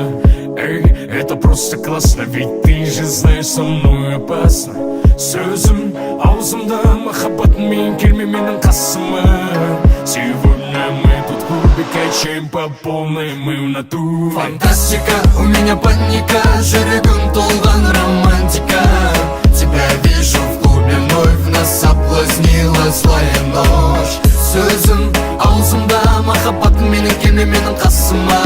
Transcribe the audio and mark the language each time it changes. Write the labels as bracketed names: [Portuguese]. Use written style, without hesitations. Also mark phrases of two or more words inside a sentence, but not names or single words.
[Russian] Эй, это просто классно, ведь ты же знаешь, со мной опасно. [Kazakh] Сөзім аузымда, махаббат мен келме менің қасыма. [Russian] Сегодня мы тут клубе качаем по полной, мы в натуре. Фантастика, у меня паника, [Kazakh] жүрегім толған романтика. [Russian] Тебя вижу в клубе вновь, нас соблазнила злая ночь. [Kazakh] Сөзің аузымда, махаббатым менің келме менің қасыма.